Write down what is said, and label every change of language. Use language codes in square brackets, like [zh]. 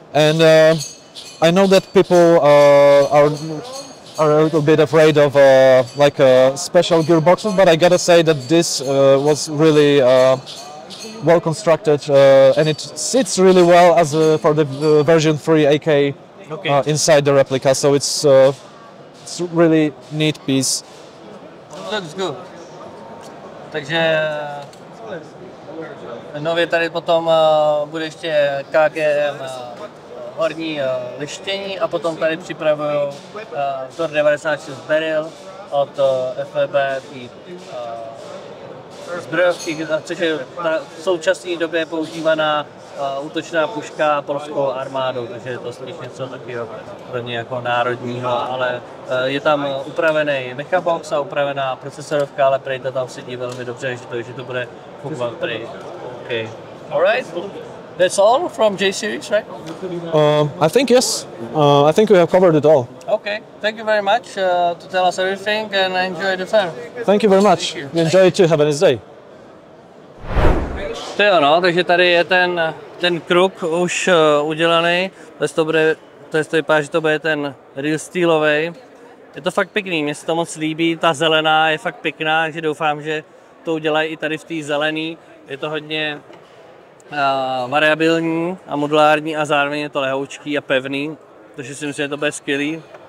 [en] And I know that people are a little bit afraid of special gearboxes, but I gotta say that this was really well constructed, and it sits really well as for the version 3 AK inside the replica. So it's really neat piece. That's good. [cs] Takže nově tady potom bude ještě KGM horní lištění, a potom tady připravují vzor 96 barrel od FVB zbrojovky, což je v současné době používaná útočná puška polskou armádou, takže je to spíš něco takového pro ně jako národního, ale je tam upravený mechabox a upravená procesorovka, ale prej to tam sedí velmi dobře, že to bude fungovat prej. [en] Okay. Alright. That's all from J series, right? I think yes. I think we have covered it all. Okay, thank you very much to tell us everything, and enjoy the fair. Thank you very much. Enjoy it too. Have a nice day. [cs] To jo, no, takže tady je ten kruk už udělaný. To vypadá, že to bude ten real steelový. Je to fakt pěkný, mně se to moc líbí, ta zelená je fakt pěkná, takže doufám, že to udělají i tady v té zelený. Je to hodně variabilní a modulární a zároveň je to lehoučký a pevný, takže si myslím, že to bude skvělý.